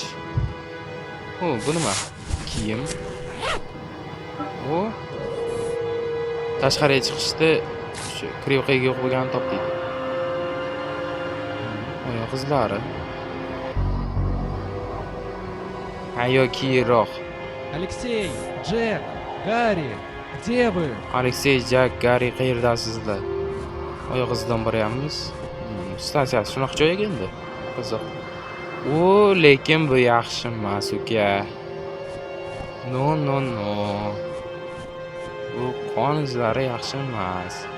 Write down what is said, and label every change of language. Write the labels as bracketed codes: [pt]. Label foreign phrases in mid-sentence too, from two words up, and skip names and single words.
[uz] Bu nima? Kiyim. Tashqariga chiqishda shu krivkaga yo'q bo'lganini topdik. Oyoq izlari. Ayo kiyinroq. [ru] Алексей, Джек, Гарри, где вы? [uz] Alexey, Jack, Gary qayerdasizlar? Oyoq izidan boryapmiz. Stansiyasi shunaqa joy ekan-da. Qiziq. Lekin bu yaxshi emas, uka. No. Bu qon izlari yaxshi emas.